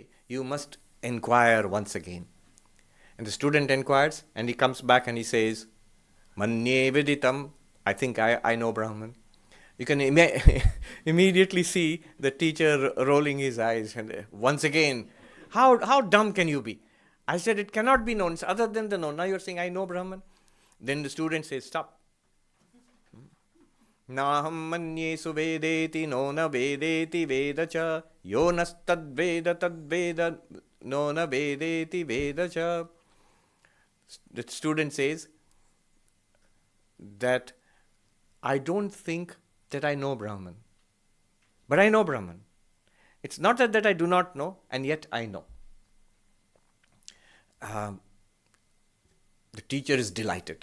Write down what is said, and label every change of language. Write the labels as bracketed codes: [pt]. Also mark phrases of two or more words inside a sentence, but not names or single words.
[en] You must inquire once again. And the student inquires and he comes back and he says, [sa] मन्ये विदितम्. [en] I think I know Brahman. You can immediately see the teacher rolling his eyes and once again, how dumb can you be? I said it cannot be known. It's other than the known. Now you're saying I know Brahman. Then the student says, stop. [sa] नाहं मन्ये सुवेदेति नो न वेदेति वेद च यो नस्तद् वेद नो न वेदेति वेद च. [en] The student says that I don't think that I know Brahman. But I know Brahman. It's not that I do not know, and yet I know. The teacher is delighted.